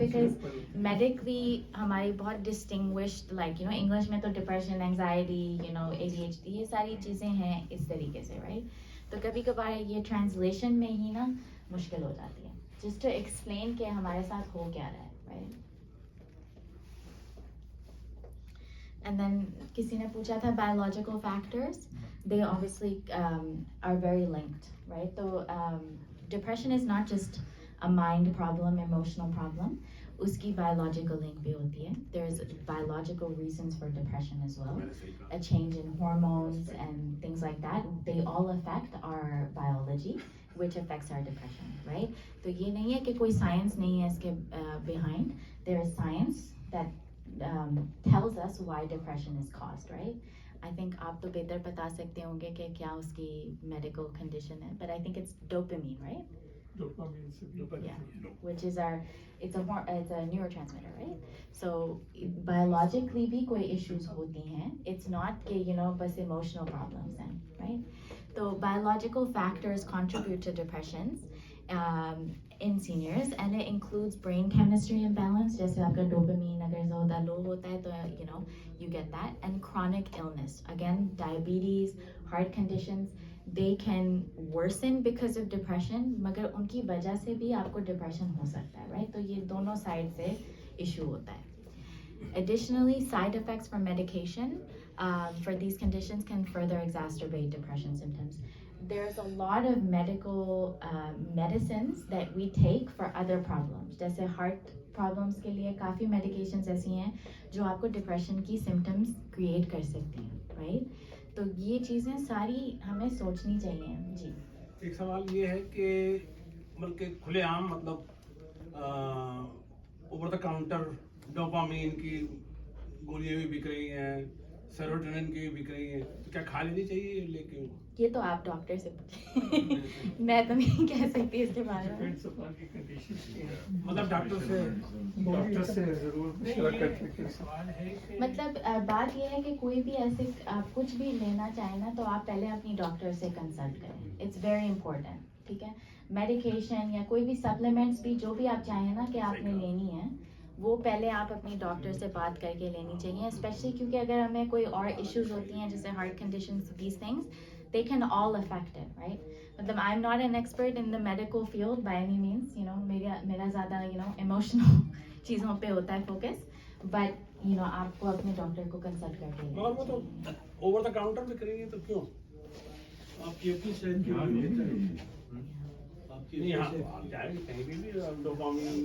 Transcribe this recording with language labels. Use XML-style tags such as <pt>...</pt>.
<hi>Because medically हमारी बहुत distinguished, like you know English में तो depression, anxiety, you know ADHD, ये सारी चीज़ें हैं इस तरीके से, राइट? तो कभी कभार ये ट्रांसलेशन में ही ना मुश्किल हो जाती है, जस्ट टू एक्सप्लेन कि हमारे साथ हो क्या रहा है, राइट?</hi> <en>And then</en> <hi>किसी ने पूछा था</hi> <en>biological factors, they obviously are very linked, right? So depression is not just a mind problem, emotional problem.</en> <hi>उसकी biological link भी होती है.</hi> <en>There's biological reasons for depression as well. A change in hormones and things like that. They all affect our biology, which affects our depression, right?</en> <hi>तो ये नहीं है कि कोई science नहीं है इसके behind.</hi> <en>There is science that tells us why depression is caused, right?</en> <hi>I think आप तो बेहतर बता सकते होंगे कि क्या उसकी medical condition है,</hi> <en>but I think it's dopamine, right?</en> <hi>Dopamine से भी.</hi> <en>Yeah, which is it's a neurotransmitter, right?</en> <hi>So biologically भी कोई issues होती हैं.</hi> <en>It's not कि you know बस emotional problems हैं, right? So biological factors contribute to depressions in seniors, and it includes brain chemistry imbalance.</en> <hi>जैसे आपका dopamine अगर ज़्यादा low होता है तो you know</hi> <en>you get that, and chronic illness. Again, diabetes, heart conditions. They can worsen because of depression,</en> <hi>मगर उनकी वजह से भी आपको depression हो सकता है, right? तो ये दोनों side से issue होता है.</hi> <en>Additionally, side effects from medication for these conditions can further exacerbate depression symptoms. There's a lot of medical medicines that we take for other problems.</en> <hi>जैसे heart problems के लिए काफ़ी medications ऐसी हैं जो आपको depression की symptoms create कर सकती हैं, right? तो ये चीज़ें सारी हमें सोचनी चाहिए जी. एक सवाल ये है कि मतलब कि खुलेआम मतलब ओवर द काउंटर डोपामीन की गोलियां भी बिक रही हैं, सेरोटोनिन की भी बिक रही हैं, तो क्या खा लेनी चाहिए लेके? ये तो आप डॉक्टर से पूछिए. मैं तो नहीं कह सकती इसके बारे में.</hi> <en>Depends upon की condition.</en> <hi>मतलब डॉक्टर से जरूर मशवरा करके. सवाल है कि मतलब बात यह है कि कोई भी ऐसे आप कुछ भी लेना चाहें ना तो आप पहले अपनी डॉक्टर से कंसल्ट करें.</hi> <en>it's very important,</en> <hi>ठीक है? मेडिकेशन या कोई भी सप्लीमेंट्स भी जो भी आप चाहें ना कि आपने लेनी है, वो पहले आप अपनी डॉक्टर से बात करके लेनी चाहिए, स्पेशली क्योंकि अगर हमें कोई और इश्यूज होती हैं जैसे heart conditions,</hi> <en>These things, they can all affect it, right? मतलब I'm not an expert in the medical field by any means, you know, मेरा ज़्यादा you know emotional चीज़ों पे होता है focus, but you know</en> <hi>आपको अपने डॉक्टर को कंसल्ट करके मगर वो तो ओवर द काउंटर में करेंगे तो क्यों? आपकी अपनी सेहत के लिए आपकी नहीं हाँ आप जाएंगे कहीं भी डोपामिन</hi>